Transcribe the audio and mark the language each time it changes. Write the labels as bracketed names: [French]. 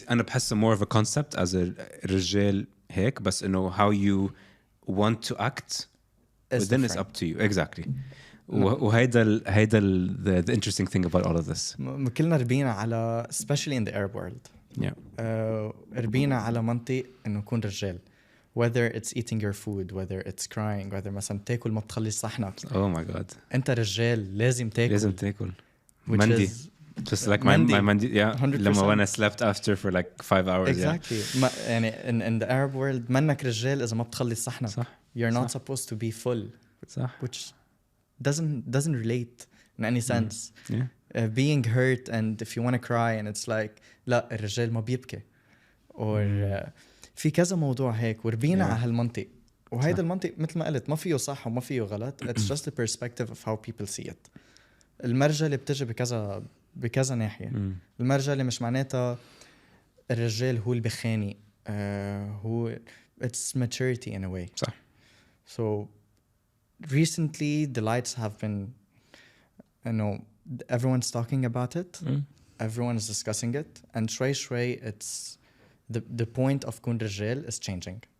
[Arabic] أنا بحس [English] more of a concept as a [Arabic] رجال هيك, بس إنه [English] how you want to act within is up to you. Exactly. [Arabic] وهيدا [English] the interesting thing about all of this. [Arabic] كلنا ربينا على [English] especially in the Arab world. Yeah. [Arabic] ربينا على منطق إنه كون رجال. [English] Whether it's eating your food, whether it's crying, whether [Arabic] مثلا تاكل ما تخلص صحنك. [English] Oh my God. [Arabic] أنت رجال لازم تاكل. [English] Which Mandi. is Just like my mandi. Yeah. 100%. [Arabic] لما [English] when I slept after for like 5 hours. Exactly. [Arabic] يعني [English] in the Arab world [Arabic] منك رجال إذا ما بتخلص صحنك. صح. [English] You're not supposed to be full. [Arabic] صح. [English] Which doesn't relate in any sense. Yeah. Being hurt and if you want to cry and it's like [Arabic] لا الرجال ما بيبكي. Or في كذا موضوع هيك وربينا على هالمنطق. وهيدا المنطق مثل ما قلت ما فيه صح وما فيه غلط. [English] It's just the perspective of how people see it. [Arabic] المرجلة بتجي بكذا ناحية. المرجلة مش معناتها الرجال هو اللي بخانق. [English] هو it's maturity in a way. [Arabic] صح. [English] So recently the lights have been, you know, everyone's talking about it. Everyone is discussing it. And شوي it's the point of Koon Rijjeil is changing.